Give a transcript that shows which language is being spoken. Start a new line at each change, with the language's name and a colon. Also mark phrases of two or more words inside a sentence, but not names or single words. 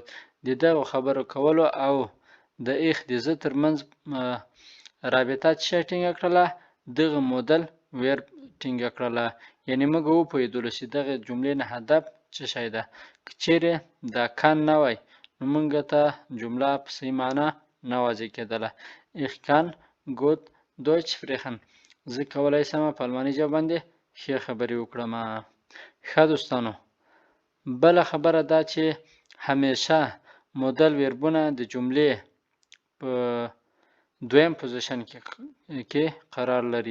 Pashto: د دغو خبرو کولو او د ich د زه ترمنځ رابطه چې شی ټینګه کړله دغه مودل ویرب ټینګه کړله. یعنې موږ وپوهېدلو چې دغه جملې نه هدف څه شی ده. که چیرې دا کان نه وای نو موږ ته جمله په صحیح معنا نه واضح کېدله.
German: ich kann gut Deutsch sprechen.
Pashto: زه کولی شم په الماني ژبه باندې ښې خبرې وکړم. ښه دوستانو، بله خبره دا چې همیشه مودل ویربونه د جملې په دویم پوزیشن کې قرار لري.